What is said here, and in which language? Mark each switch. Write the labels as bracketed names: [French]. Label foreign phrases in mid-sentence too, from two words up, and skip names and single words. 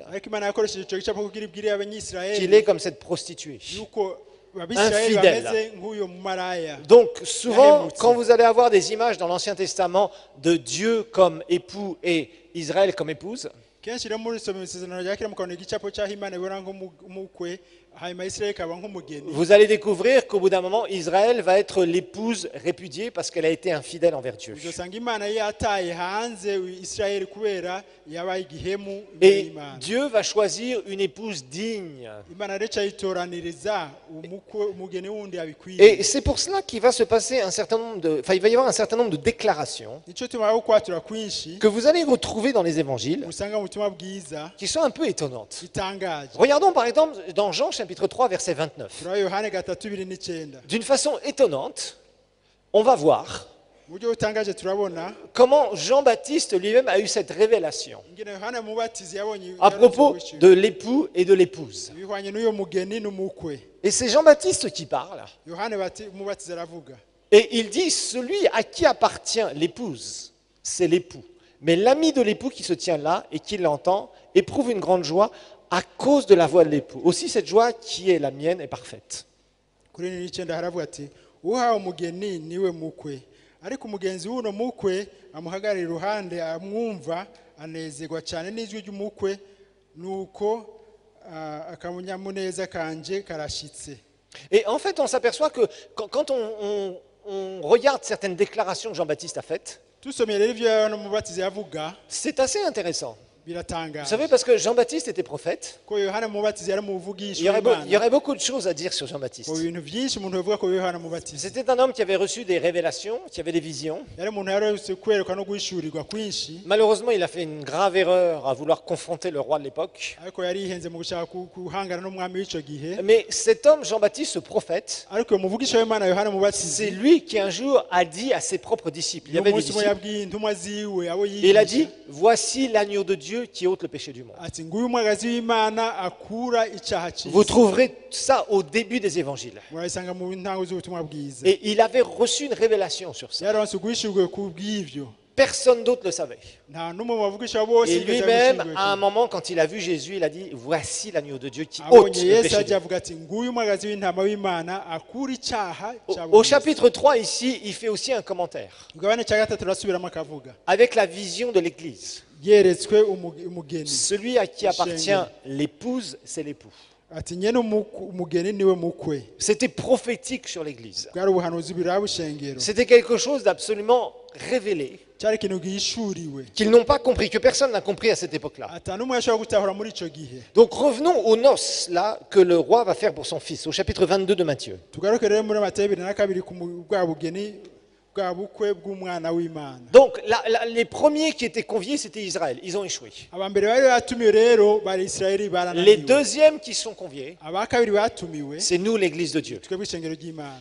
[Rundi] ariko Imana yakoresheje ico gicapo kugira ibwire [French] qu'il [Rundi] abanyisirayeli [French] est comme cette prostituée. [Rundi] yuko abisirayeli [French] Infidèle. [Rundi] bameze nk'uyo mumaraya. [French] Donc souvent, [Rundi] Yahemutse. [French] quand vous allez avoir des images dans l'Ancien Testament de Dieu comme époux et Israël comme épouse, [Rundi] kenshi rero muri somo isezerano rya kera mukabona igicapo cy'aho Imana ibona nk'umukwe hanyuma isirayeli ikaba nk'umugeni [French] vous allez découvrir qu'au bout d'un moment, Israël va être l'épouse répudiée parce qu'elle a été infidèle envers Dieu. [Rundi] uzosanga imana yataye hanze isirayeli kubera yabaye igihemu imbere [French] Et [Rundi] y'imana [French] Dieu va choisir une épouse digne. [Rundi] imana rero icayitoraniriza umugeni wundi [French] Et [Rundi] abikwiye [French] c'est pour cela qu'il va se passer un certain nombre il va y avoir un certain nombre de déclarations [Rundi] nicyo tumara gukwatura kwinshi [French] que vous allez retrouver dans les évangiles [Rundi] usanga mu butumwa bwiza [French] qui sont un peu étonnantes. [Rundi] bitangaje [French] Regardons par exemple dans Jean chapitre 3 verset 29. [Rundi] turaba yohane 3:29 [French] D'une façon étonnante, on va voir [Rundi] mu buryo butangaje turabona [French] comment Jean-Baptiste lui-même a eu cette révélation [Rundi] ingene yohane umubatizi yabonye [French] à propos de l'époux et de l'épouse. [Rundi] bihwanye n'uyo mugeni n'umukwe [French] Et c'est Jean-Baptiste qui parle. [Rundi] yohane umubatizi aravuga [French] Et il dit, celui à qui appartient l'épouse, c'est l'époux. Mais l'ami de l'époux qui se tient là et qui l'entend éprouve une grande joie à cause de la voix de l'époux. Aussi cette joie qui est la mienne est parfaite. [Rundi] kuri 9 haravuga ati uhawe umugeni niwe mukwe ariko umugenzi w'uno mukwe amuhagarara iruhande amwumva anezerwa cyane n'ijwi ry'umukwe nuko akanyamuneza kanje karashitse. [French] Et en fait, on s'aperçoit que quand on regarde certaines déclarations que Jean-Baptiste a faites, [Rundi] tusomye rero ibyo yohana umubatizi yavuga [French] c'est assez intéressant. Vous [Rundi] biratangaje [French] savez, parce que Jean-Baptiste était prophète, [Rundi] ko yohana umubatizi yari umuvugisha [French] il y [Rundi] w'Imana [French] aurait beaucoup de choses à dire sur Jean-Baptiste. [Rundi] mu bintu byinshi umuntu yavuga ko yohana umubatizi [French] C'était un homme qui avait reçu des révélations, qui avait des visions. [Rundi] yari umuntu yarose kwerekwa no guhishurirwa kwinshi [French] Malheureusement, il a fait une grave erreur à vouloir confronter le roi de l'époque. [Rundi] ariko yari yihenze mu gushaka guhangana n'umwami w'icyo gihe [French] Mais cet homme, Jean-Baptiste, ce prophète, [Rundi] ariko uwo muvugisha w'Imana yohana [French] c'est [Rundi] umubatizi [French] lui qui un jour a dit à ses propres disciples, il y [Rundi] uyu [French] avait des [Rundi] munsi umwe [French] disciples, [Rundi] yabwiye intumwa ziwe abo [French] et il a dit, [Rundi] yigisha [French] voici l'agneau de Dieu qui ôte le péché du monde. [Rundi] ati nguyu umwagazi w'Imana akura icyaha [French] Vous [Rundi] cy'isi [French] trouverez ça au début des évangiles. [Rundi] murabisanga mu ntango z'ubutumwa bwiza [French] Et il avait reçu une révélation sur ça. [Rundi] yaronse guhishurwe ku bw'ivyo [French] Personne d'autre ne le savait. [Rundi] nta n'umwe mu bavugisha bose [French] Et [Rundi] yigeze [French] lui-même, [Rundi] abishurwe [French] à un [Rundi] ku- [French] moment, quand il a vu Jésus, il a dit, voici l'agneau de Dieu qui ôte [Rundi] abonye [French] le [Rundi] yesu [French] péché du [Rundi] ajya [French] monde. [Rundi] avuga ati nguyu umwagazi w'intama w'Imana akura icyaha cya [French] Au [Rundi] buri wese. [French] chapitre 3, ici, il fait aussi un commentaire [Rundi] mugabane cya gatatu arasubiramo akavuga [French] avec la vision de l'Église. [Rundi] yeretswe umugeni [French] Celui à qui appartient l'épouse, c'est l'époux. [Rundi] ati nyene umugeni niwe mukwe [French] C'était prophétique sur l'Église. [Rundi] bwari ubuhanuzi biraba ishengero [French] C'était quelque chose d'absolument révélé, [Rundi] cyari ikintu gihishuriwe [French] qu'ils n'ont pas compris, que personne n'a compris à cette époque-là. [Rundi] ata n'umwe yashobora gutahura muri ico gihe [French] Donc revenons aux noces, là, que le roi va faire pour son fils, au chapitre 22 de Matthieu. [Rundi] tugaruke rero muri Matayo 2:2 bwa bugeni bwa bukwe bw'umwana w'Imana [French] Donc les premiers qui étaient conviés, c'était Israël. Ils ont échoué. [Rundi] abambere bari batumiwe rero bari Isirayeli [French] Les [Rundi] barananiwe [French] deuxièmes qui sont conviés, [Rundi] aba kabiri batumiwe [French] c'est nous, l'Église de Dieu. [Rundi] twebwe ishengero ry'Imana